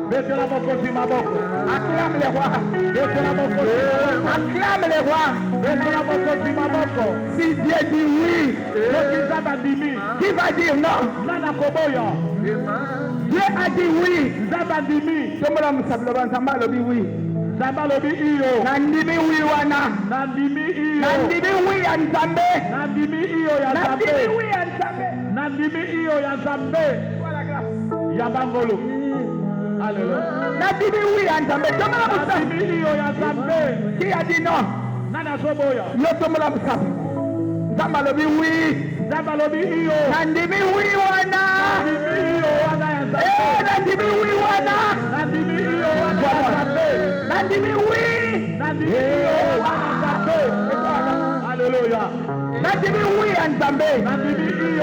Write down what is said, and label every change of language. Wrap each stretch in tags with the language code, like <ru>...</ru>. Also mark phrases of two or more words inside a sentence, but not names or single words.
<fr>Acclame les rois. Acclame les rois. Si Dieu dit oui, qui va dire non? Dieu a dit oui. Tout le monde dit oui.</fr> <ln>Nandimi oui wana. Nandimi oui ya Nzambe. Nandimi iyo ya Nzambe.</ln> <fr>Voilà grâce.</fr> <ln>Yabangolo. Alléluia. Nandimi oui ya Nzambe. Nandimi iyo ya Nzambe.</ln> <fr>Qui a dit non?</fr> <ln>Nana soboya. Yo tomola musafi. Nzamba lobi oui. Nzamba lobi iyo. Nandimi oui wana. Nandimi iyo wana ya Nzambe. Nandimi oui wana. Nandimi iyo wana ya Nzambe. Nandimi oui. Nandimi iyo wana ya Nzambe. Alléluia. Nandimi oui ya Nzambe. Nandimi iyo</ln>